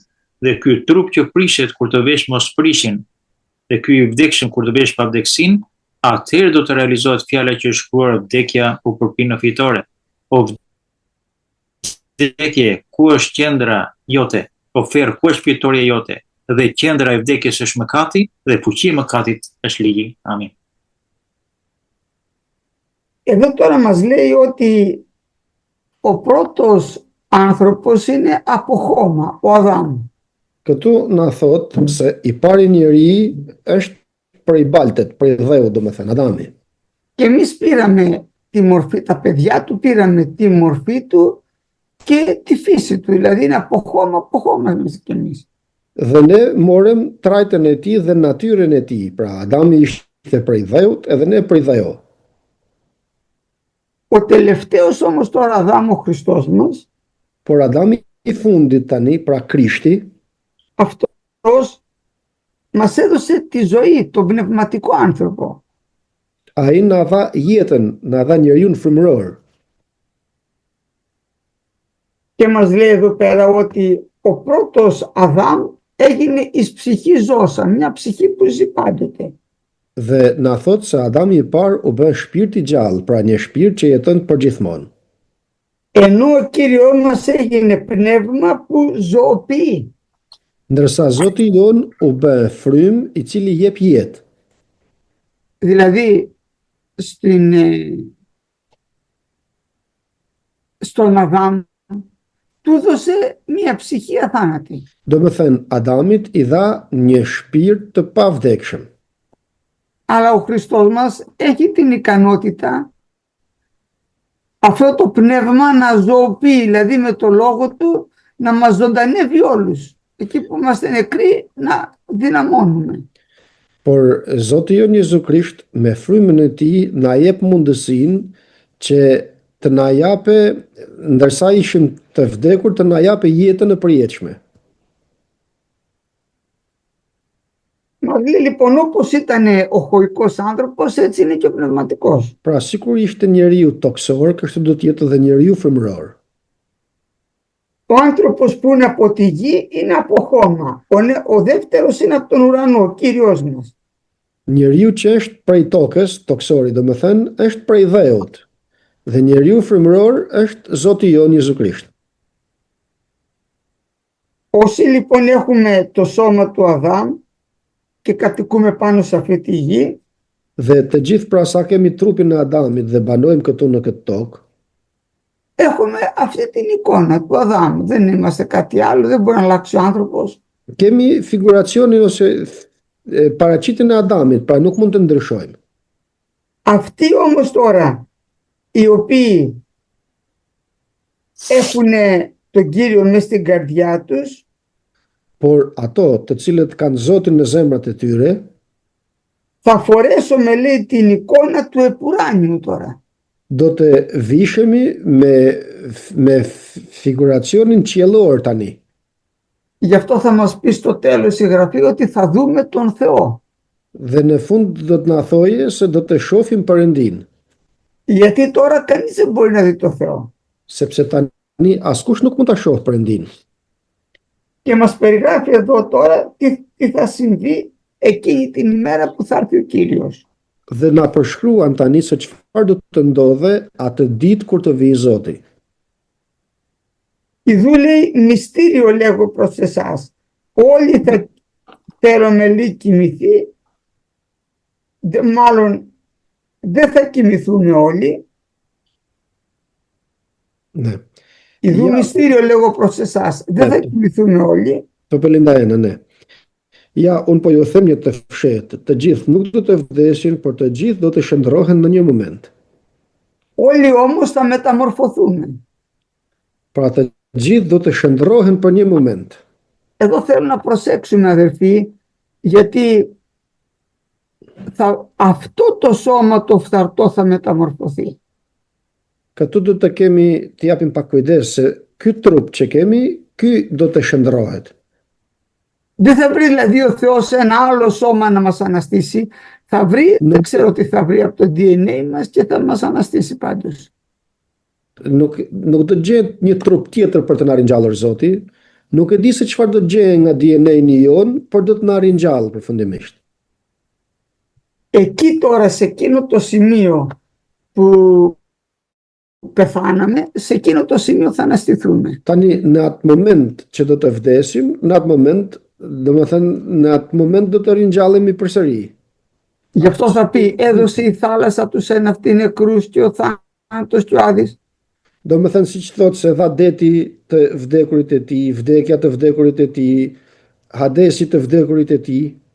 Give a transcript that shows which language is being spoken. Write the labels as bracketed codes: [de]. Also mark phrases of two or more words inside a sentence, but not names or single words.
[sq] Dhe ky trup që prishet kur të vesh mos prishin, dhe ky i vdekshëm kur të vesh pa vdekësinë, atëherë do të realizohet fjala që është shkruar vdekja u përpi në fitore. O vdekje, ku është qendra jote? O ferr, ku është fitoria jote? Dhe qendra e vdekjes është mëkati dhe fuqia e mëkatit është ligji. Amin. [el] Εδώ τώρα μας λέει ότι ο πρώτος άνθρωπος είναι από χώμα, ο Αδάμ. [sq] Këtu na thot se i pari njeri është prej baltet, prej dheu, domethënë Adami. [el] Και εμείς πήραμε τη μορφή, τα παιδιά του πήραμε τη μορφή του και τη φύση του, δηλαδή είναι από χώμα εμείς και εμείς. [sq] Dhe ne morëm trajtën e tij dhe natyrën e tij. Pra Adami ishte prej dheut, edhe ne prej dheu. [el] Ο τελευταίος όμως τώρα Αδάμ, ο Χριστός μας, [sq] Por Adami i fundit tani, pra Krishti, [el] αυτός μας έδωσε τη ζωή, τον πνευματικό άνθρωπο. [sq] ai na dha jetën, na dha njeriu frymëror. [el] Και μας λέει εδώ πέρα ότι ο πρώτος Αδάμ έγινε εις ψυχή ζώσα, μια ψυχή που ζει πάντοτε. [sq] Dhe na thot se Adami i parë u bë shpirt i gjallë, pra një shpirt që jeton përgjithmonë. [el] Ενώ ο Κύριος μας έγινε πνεύμα που ζωοποιεί. [sq] Ndërsa Zoti jon u bë frym i cili jep jetë. [el] Δηλαδή στον Αδάμ του δώσε μια ψυχή αθάνατη. [sq] Do me thënë, Adamit i dha një shpirt të pavdekshëm. [el] Αλλά ο Χριστός μας έχει την ικανότητα αυτό το πνεύμα να ζωοποιεί, δηλαδή με το λόγο του να μας ζωντανεύει όλους. Εκεί που είμαστε νεκροί να δυναμώνουμε. [sq] Por Zoti jon Jezu Krisht me frymën e tij na jep mundësinë që të na jape, ndërsa ishim të vdekur, të na jape jetën e përjetshme. [el] Μας λέει λοιπόν όπως ήταν ο χωικός άνθρωπος, έτσι είναι και ο πνευματικός. [sq] Pra, sikur ishte njeriu toksor, kështu do të jetë edhe njeriu frymëror. [el] Ο άνθρωπος που είναι από τη γη είναι από χώμα. Ο δεύτερος είναι από τον ουρανό, ο Κύριος μας. [sq] Njeriu që është prej tokës, toksori, do me thënë, është prej dheut. Dhe njeriu frymëror është Zoti jon Jezu Krisht. [el] Όσοι λοιπόν έχουμε το σώμα του Αδάμ και κατοικούμε πάνω σε αυτή τη γη, [sq] Dhe të gjithë pra sa kemi trupin e Adamit dhe banojmë këtu në këtë tokë, [el] έχουμε αυτή την εικόνα του Αδάμ. Δεν είμαστε κάτι άλλο, δεν μπορεί να αλλάξει ο άνθρωπος. [sq] kemi figuracionin ose paraqitjen e Adamit, pra nuk mund të ndryshojmë. [el] Αυτοί όμως τώρα οι οποίοι έχουν τον Κύριο μες στην καρδιά τους, [sq] Por ato të cilët kanë Zotin në zemrat e tyre, [el] θα φορέσουμε λέει την εικόνα του επουράνιου τώρα. [sq] do të vishemi me figuracionin qiellor tani. [el] Γι' αυτό θα μας πει στο τέλος η Γραφή ότι θα δούμε τον Θεό. [sq] Dhe në fund do të na thojë se do të shohim Perëndin, [el] Γιατί τώρα κανείς δεν μπορεί να δει τον Θεό. [sq] sepse tani askush nuk mund ta shohë Perëndin. [el] Και μας περιγράφει εδώ τώρα τι θα συμβεί εκείνη την ημέρα που θα έρθει ο Κύριος. [sq] Dhe na përshkruan tani se çfarë do të ndodhe atë ditë kur të vijë Zoti. [el] Ιδού λέει μυστήριο λέγω προς εσάς. Όλοι θα θέλουμε λίγο κοιμηθεί, μάλλον δεν θα κοιμηθούν όλοι. Ναι. Ιδού Για- μυστήριο λέγω προς εσάς. Δεν θα κοιμηθούν όλοι. Το 51, ναι. [sq] Ja, unë po ju them një të fshehtë, të gjithë nuk do të vdesin, por të gjithë do të shndrohen në një moment. [el] Όλοι όμως θα μεταμορφωθούν. [sq] Pra të gjithë do të shndrohen për një moment. [el] Εδώ θέλω να προσέξουμε αδερφοί, γιατί αυτό το σώμα το φθαρτό θα μεταμορφωθεί. [sq] Këtu do të të japim pak kujdes se ky trup që kemi, ky do të shndrohet. [el] Δεν θα βρει δηλαδή ο Θεός ένα άλλο σώμα να μας αναστήσει, θα βρει, δεν ξέρω τι θα βρει από το DNA μας και θα μας αναστήσει πάντως. [sq] Nuk do gjetë një trup tjetër për të na ringjallur Zoti, nuk e di se çfarë do gjejë nga DNA-ni jon, por do të na ringjallë përfundimisht. [el] Εκεί τώρα, σε εκείνο το σημείο που πεθάναμε, σε εκείνο το σημείο θα αναστηθούμε. [sq] Tani në atë moment që do të vdesim, në atë moment, në atë moment do të ringjallemi përsëri. [el] Γι' αυτό θα πει, έδωσε η θάλασσα τους εν αυτοί νεκρούς και ο θάνατος και ο Άδης. [sq] Do me thënë si që thotë se dha deti të vdekurit e ti, vdekja të vdekurit e ti, hadesi të vdekurit e ti.